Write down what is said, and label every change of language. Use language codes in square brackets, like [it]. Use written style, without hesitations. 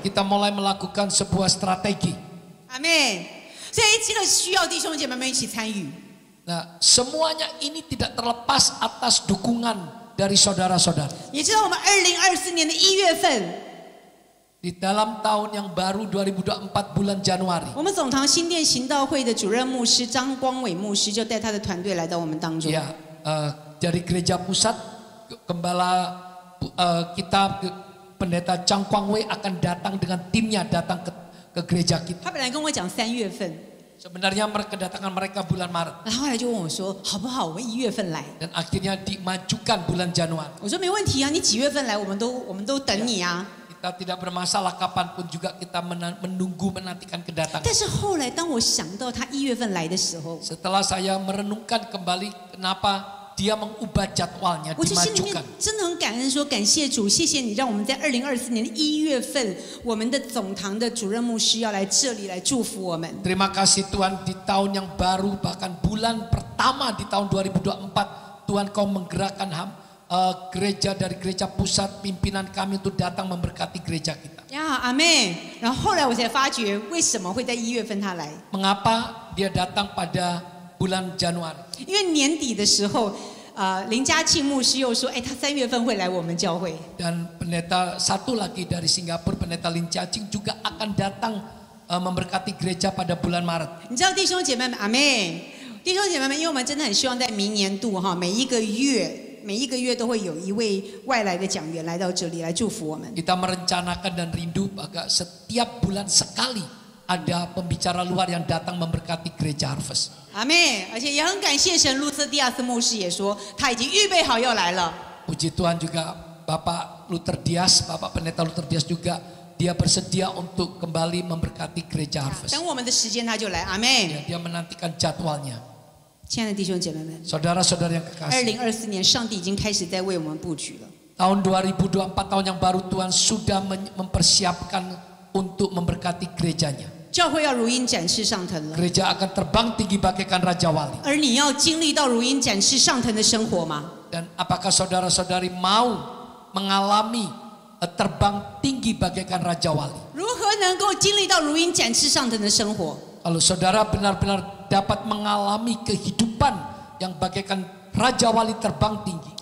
[id] kita mulai melakukan sebuah strategi. [zh] 阿妹，所以这个需要弟兄姐妹们一起参与。 [id] Nah, semuanya ini tidak terlepas atas dukungan dari saudara-saudara. [zh] 你知道我们2024年的1月份， [id] Di dalam tahun yang baru 2024 bulan Januari. [zh] 我们总堂新店行道会的主任牧师张光伟牧师就带他的团队来到我们当中。 [id] Ya, dari gereja pusat gembala kita pendeta Chang Kwang Wei akan datang dengan timnya datang ke gereja kita. [zh] 他本来跟我讲3月份， [id] Sebenarnya kedatangan mereka bulan Maret [zh] 然后后来就问我说，好不好？我们1月份来。 [id] dan akhirnya dimajukan bulan Januari. [zh] 我说没问题啊，你几月份来，我们都等你啊。 [id] Kita tidak bermasalah kapanpun juga kita menantikan kedatangan. [zh] 但是后来当我想到他1月份来的时候， [id] Setelah saya merenungkan kembali kenapa dia mengubah jadwalnya [zh] 我就心里面 [id] dimajukan. [zh] 真的很感恩，说感谢主，谢谢你让我们在2024年的1月份，我们的总堂的主任牧师要来这里来祝福我们。 [id] Terima kasih Tuhan di tahun yang baru bahkan bulan pertama di tahun 2024 Tuhan kau menggerakkan gereja dari gereja pusat pimpinan kami untuk datang memberkati gereja kita. [zh] 呀，阿妹，然后后来我才发觉为什么会在1月份他来， [id] Mengapa dia datang pada bulan Januari? [zh] 因为年底的时候，林嘉庆牧师又说，哎，他3月份会来我们教会。 [id] Dan pendeta satu lagi dari Singapura, pendeta Lin Cacing juga akan datang memberkati gereja pada bulan Maret. [zh] 你知道弟兄姐妹们，阿妹，弟兄姐妹们，因为我们真的很希望在明年度哈，每一个月都会有一位外来的讲员来到这里来祝福我们。 [id] Kita merencanakan dan rindu bahwa setiap bulan sekali ada pembicara luar yang datang memberkati gereja Harvest. [zh] 阿妹，而且也很感谢神，路斯蒂亚斯牧师也说他已经预备好要来了。 [id] Puji Tuhan juga Bapak Luther Dias, Bapak Pendeta Luther Dias juga dia bersedia untuk kembali memberkati gereja Harvest. [zh] 等我们的时间他就来，阿妹。 [id] Ya, dia menantikan jadwalnya. [zh] 亲爱的弟兄姐妹们， [id] Saudara-saudara yang kekasih. [zh] 2024年上帝已经开始在为我们布局了。 [id] Tahun 2024 tahun yang baru Tuhan sudah mempersiapkan untuk memberkati gerejanya. [zh] 教会要如鹰展翅上腾了， [id] Gereja akan terbang tinggi bagaikan Raja Wali. [zh] 而你要经历到如鹰展翅上腾的生活吗？ [id] Dan apakah saudara-saudari mau mengalami terbang tinggi bagaikan Raja Wali? [zh] 如何能够经历到如鹰展翅上腾的生活？ [id] Kalau saudara benar-benar dapat mengalami kehidupan yang bagaikan Raja Wali terbang tinggi.